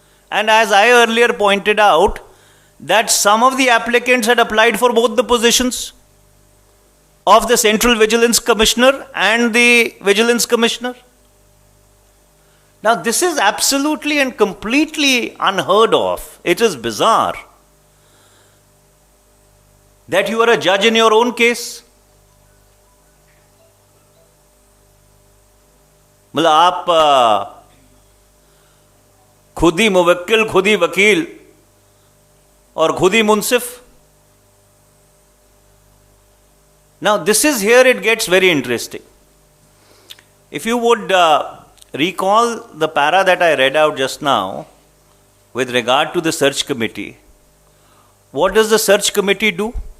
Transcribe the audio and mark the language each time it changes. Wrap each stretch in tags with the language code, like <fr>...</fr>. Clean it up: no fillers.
<en>And as I earlier pointed out, that some of the applicants had applied for both the positions of the Central Vigilance Commissioner and the Vigilance Commissioner. Now, this is absolutely and completely unheard of. It is bizarre that you are a judge in your own case.</en> <hi>मतलब आप खुद ही मुवक्किल, खुद ही वकील और खुद ही मुंसिफ.</hi> <en>Now this is here it gets very interesting. If you would recall the para that I read out just now with regard to the search committee, what does the search committee do?</en>